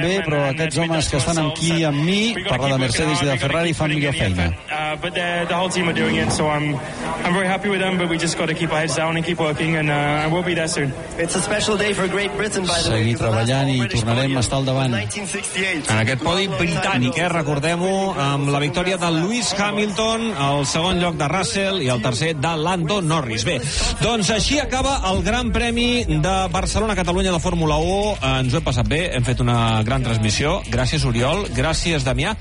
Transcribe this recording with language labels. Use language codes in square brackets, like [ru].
[ca] Bé, però aquests homes que estan aquí amb mi, parla de Mercedes i de Ferrari, fan millor feina. [en] But the whole team are doing it, so I'm very happy with them, but we just got to keep our heads down and keep working, and we'll be there soon. It's a special day for Great Britain, by the way. [ca] Seguir treballant i tornarem a estar al davant. En aquest podi britànic, recordem-ho, amb la victòria de Lewis Hamilton, el segon lloc de Russell i el tercer de Lando Norris. Bé, doncs així acaba el Gran Premi de Barcelona-Catalunya de Fórmula 1. Ens ho hem passat bé, hem fet una gran transmissió. Gràcies, Oriol, gràcies, Damià.